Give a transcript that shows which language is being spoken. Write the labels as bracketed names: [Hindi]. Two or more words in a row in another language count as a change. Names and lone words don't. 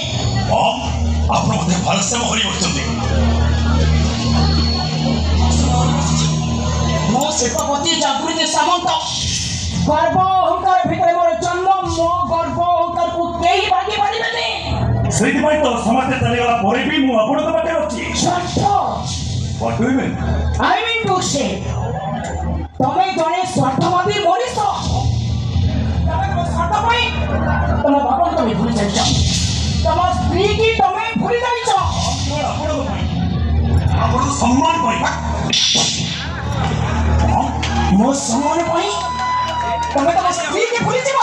[Odia] ଆପଣ ମୋତେ ଭାରସାମ୍ୟ ହରି ବସିଛନ୍ତି। ମୋ ଶିଳ୍ପପତି ଜାଗୃତି ସାମନ୍ତ। ଗର୍ବ ଅହଙ୍କାର ଭିତରେ ମୋର ଜନ୍ମ। ମୋ ଗର୍ବ ଅହଙ୍କାରକୁ କେହି ଭାଙ୍ଗି ପାରିବେନି। ସେଇଥିପାଇଁ ତ ସମାଜରେ ଚାଲିଗଲା ପରେ ବି ମୁଁ ଆପଣଙ୍କ ପାଖରେ ଅଛି। [English] What do you mean? I mean to say, [Odia] ତମେ ଜଣେ ସ୍ୱାର୍ଥବାଦୀ ମଣିଷ। ତମେ ତମ ସ୍ୱାର୍ଥ ପାଇଁ ତମ ବାପାଙ୍କୁ ତମେ ଭୁଲି ଯାଇଛ, ତମ ସ୍ତ୍ରୀ କି ତମେ ଭୁଲି ଯାଇଛ। ଆପଣଙ୍କ ପାଇଁ, ଆପଣଙ୍କ ସମ୍ମାନ ପାଇଁ। ମୋ ସମ୍ମାନ ପାଇଁ ତମେ ତମ ସ୍ତ୍ରୀକି ଭୁଲିଯିବ।